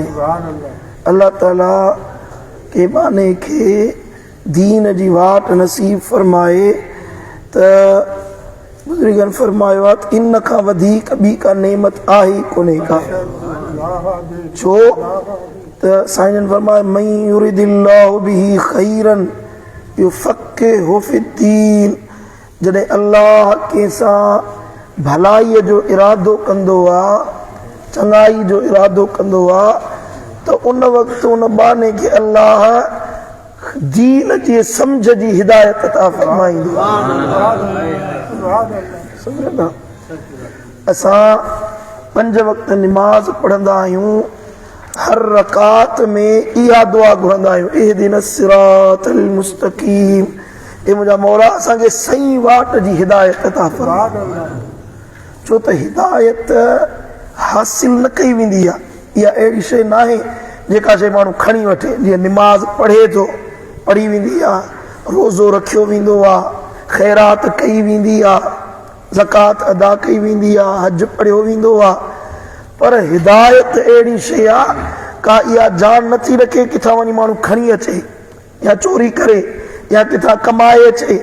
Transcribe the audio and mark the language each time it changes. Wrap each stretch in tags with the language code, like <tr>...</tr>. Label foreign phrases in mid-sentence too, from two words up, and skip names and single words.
<sd>अल्लाह ताला के बाने खे दीन जी वाट नसीब फरमाए त बुजुर्गनि फरमायो आहे त इन खां वधीक ॿी का नेमत आहे ई कोन्हे का। छो त साईं फरमाए</sd> <ar>من يرد الله به خيرا يفقهه في الدين.</ar> <sd>जॾहिं अल्लाह कंहिंसां भलाईअ जो इरादो कंदो आहे, चङाई जो इरादो कंदो आहे त उन वक़्तु उन बाने खे अल्लाह दीन जी सम्झ जी हिदायत अता फरमाईंदो। असां 5 वक़्त निमाज़ पढ़ंदा आहियूं, हर रकात में इहा दुआ घुरंदा आहियूं,</sd> <ar>اهدنا الصراط المستقيم.</ar> <sd>ए मुंहिंजा मौला असांखे सही वाट जी हिदायत अता फरमाए। छो त हिदायत हासिल न कई वेंदी आहे, इहा अहिड़ी शइ न आहे जेका शइ माण्हू खणी वठे। जीअं निमाज़ पढ़े थो, पढ़ी वेंदी आहे, रोज़ो रखियो वेंदो आहे, ख़ैरात कई वेंदी आहे, ज़कात अदा कई वेंदी आहे, हज पढ़ियो वेंदो आहे, पर हिदायत अहिड़ी शइ आहे का इहा जान नथी रखे किथां वञी माण्हू खणी अचे या चोरी करे या किथां कमाए अचे।</sd>